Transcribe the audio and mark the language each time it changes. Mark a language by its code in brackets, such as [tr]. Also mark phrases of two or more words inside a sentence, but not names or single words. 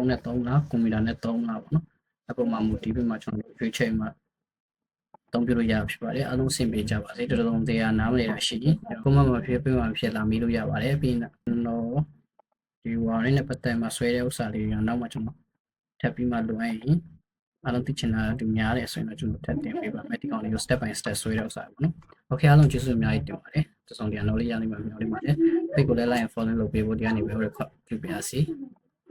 [my] န်းနဲ့သုံးလားကွန်ပျူတာနဲ့သုံးလားပေါ့နော်အပေါ်မှာမူတည်ပြီးမှကျွန်တော်တို့ရွေးချယ်မှာသုံးပြလို့ရဖြစ်ပါတယ်အားလုံးအဆင်ပြေကြပါစေတော်တော်တရားနားမလည်တာရှိရင်ကိုမမဖြစ်ပြမှဖြစ်လာမေးလို့ရပါတယ်ပြီးတော့ဒီ wiring နဲ့ပတ်သက်မှဆွဲတဲ့ဥစ္စာလေးတွေကနောက်မှကျွန်တော်ထပ်ပြီးမှလိုအပ်ရင်အားလုံးသိချင်တာဒီများတယ်ဆိုရင်တော့ကျွန်တော်ထပ်တင်ပေးပါမယ်ဒီကောင်လေးကို [en] step by step [my] ဆွဲတဲ့ဥစ္စာပေါ့နော်โอเคအားလုံးကျေးဇူးအများကြီးတင်ပါတယ်တစုံတရာ knowledge ရနိုင်မှာမျိုးလေးပါတယ်ဖိတ်ကိုလည်း [en] like and follow [my] လုပ်ပေးဖို့ဒီကနေပဲ record ပြုပါရစေ